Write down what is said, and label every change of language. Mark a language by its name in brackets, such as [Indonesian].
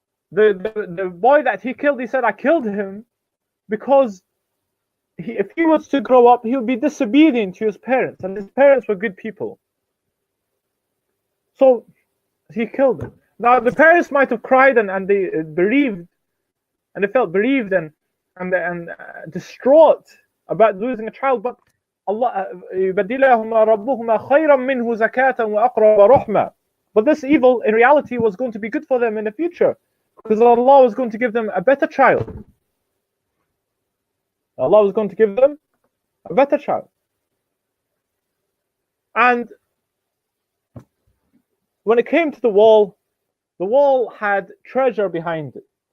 [English] The boy that he killed, he said, I killed him because if he was to grow up, he would be disobedient to his parents, and his parents were good people. So he killed him. Now the parents might have cried and they bereaved, and they felt bereaved and distraught about losing a child. [Arabic] But Allah, يبدلهما ربهما خيرا منه زكاة وأقرب رحمة. [English] But this evil, in reality, was going to be good for them in the future, because Allah was going to give them a better child. Allah was going to give them a better child. And when it came to the wall had treasure behind it.